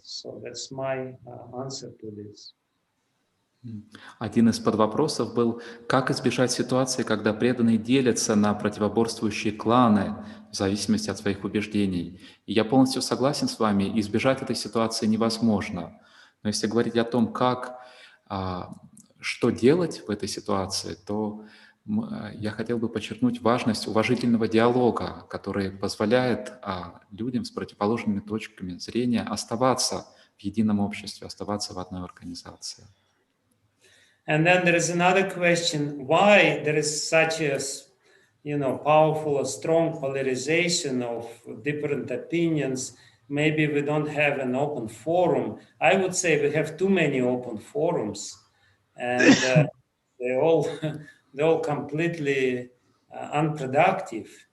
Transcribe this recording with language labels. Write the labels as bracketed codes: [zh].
[en] So that's my answer to this. [ru] Один из подвопросов был, как избежать ситуации, когда преданные делятся на противоборствующие кланы в зависимости от своих убеждений. И я полностью согласен с вами, избежать этой ситуации невозможно. Но если говорить о том, что делать в этой ситуации, то я хотел бы подчеркнуть важность уважительного диалога, который позволяет людям с противоположными точками зрения оставаться в едином обществе, оставаться в одной организации. [en] And then there is another question, why there is such a, you know, powerful or strong polarization of different opinions. Maybe we don't have an open forum. I would say we have too many open forums, and they're all completely unproductive.